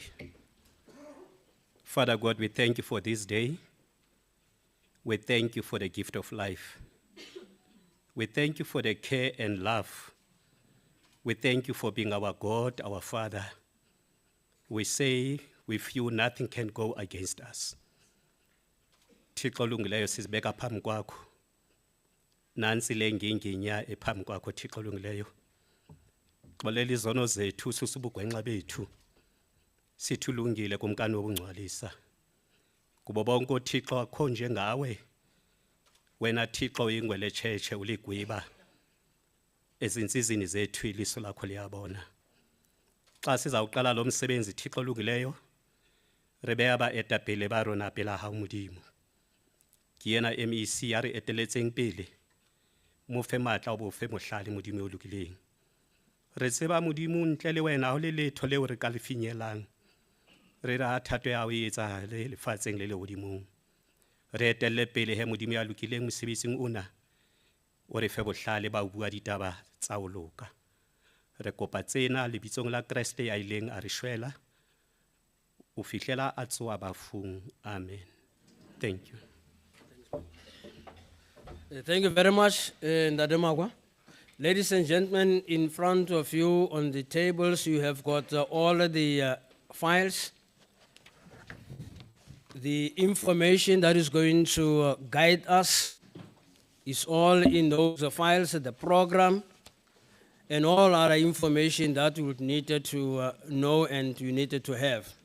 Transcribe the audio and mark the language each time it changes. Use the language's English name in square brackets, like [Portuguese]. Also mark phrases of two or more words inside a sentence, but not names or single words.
[English] Father God, we thank you for this day. We thank you for the gift of life. We thank you for the care and love. We thank you for being our God, our Father. We say, with you, nothing can go against us. [Xhosa] Thixo olungileyo sizibeka phambi kwakho. Nansi le nginginya ephambi kwakho Thixo olungileyo. Xolela izono zethu, susa ubugwenxa bethu. sithulungile kumkani wokungcwalisa. Kubo bonke uThixo akho njengawe. Wena Thixo uyingweletsheche uligwiba. Ezinsizini zethu iliso lakho liyabona. Xa sizawuqala lo msebenzi Thixo olungileyo, [Southern Sotho] re beha baetapele ba rona pela hao Modimo. Ke yena MEC ya re eteletseng pele, mo fe matla o bo fe mohlale Modimo o lokileng. Re tseba Modimo ntle le wena ho le letho leo re ka le finyelang. Re ra thato ya o e etsahale lefatsheng le lehodimong. Re etelle pele he Modimo ya lokileng mosebetsing ona, o re fe bohlale ba ho bua ditaba tsa ho loka. Re kopa tsena lebitsong la Kreste ya ileng a re shwela, o fihlela a tsoha bafung. [English] Amen. Thank you. Thank you very much, Ntate Magwa. Ladies and gentlemen, in front of you on the tables, you have got all the files. The information that is going to guide us is all in those files, the program, and all other information that you would need to know and you needed to have.